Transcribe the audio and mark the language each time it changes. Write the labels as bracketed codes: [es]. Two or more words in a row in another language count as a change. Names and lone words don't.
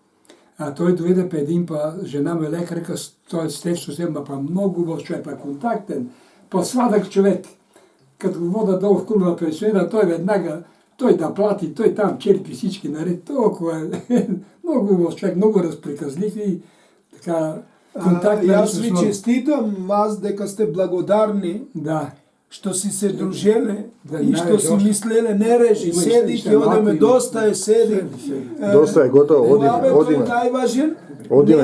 [bg] А той доведе па един па, жена ме лекарка, той стещо се, па много лош човек, па контактен, па сладък човек. Като го вода долу в клуба пенсионера, той веднага, той да плати, той там черпи всички наред, толкова е. Много лош човек, много разприказлив и така контактна [mk] Јас ви [bg] личност. [mk] честитам вас дека сте благодарни Да. што си се дружеле Да, и што си најдош. мислеле, не режи, Има седи, [bg] ще [mk] ќе одеме, [bg] малко има. [mk] доста е, седи. Доста е готово, одиме, Лабето е одиме. најважен. Одиме,